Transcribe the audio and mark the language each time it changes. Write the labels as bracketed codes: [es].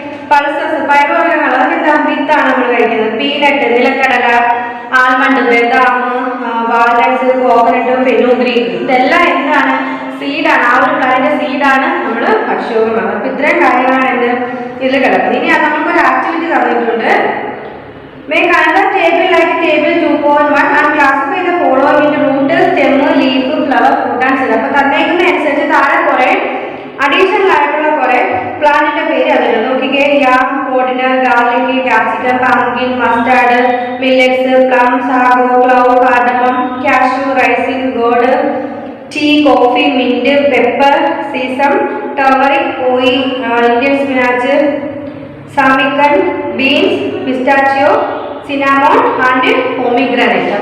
[ml] Pulses, പയറുവർഗ്ഗങ്ങൾ, അതൊക്കെ എന്താ വിത്താണ് നമ്മൾ കഴിക്കുന്നത്. പീനട്ട്, നിലക്കടല, ആൽമണ്ട്, ബദാം, വാൾനട്ട്സ്, കോക്കനട്ട്, ഫെനുഗ്രീക്ക്, ഇതെല്ലാം എന്താണ് സീഡാണ്. ആ ഒരു പ്ലാന്റിന്റെ സീഡാണ് നമ്മൾ ഭക്ഷ്യയോഗ്യമാണ്. അപ്പൊ ഇത്രയും കാര്യങ്ങളാണ് എന്ത് ഇതിൽ കിടക്കുന്നത്. ഇനി നമുക്കൊരു ആക്ടിവിറ്റി തന്നിട്ടുണ്ട്. [en] Make another table like table 2.1 and classify the following into root, stem, leaf, flower, fruit and seed. [ml] അപ്പോൾ തന്നേക്കുന്ന അനുസരിച്ച് താഴെ കുറെ അഡീഷണൽ ആയിട്ടുള്ള കുറെ പ്ലാന്റിന്റെ പേര് അതിലുണ്ട്. നോക്കിക്കേ, [en] Yam, coriander, garlic, capsicum, pumpkin, mustard, millets, plum, sago, clove, cardamom, cashew, raisin, gourd, tea, coffee, mint, pepper, sesame, turmeric, ഓയി, Indian spinach, സാമിക്കൻ, beans, pistachio, cinnamon and pomegranate.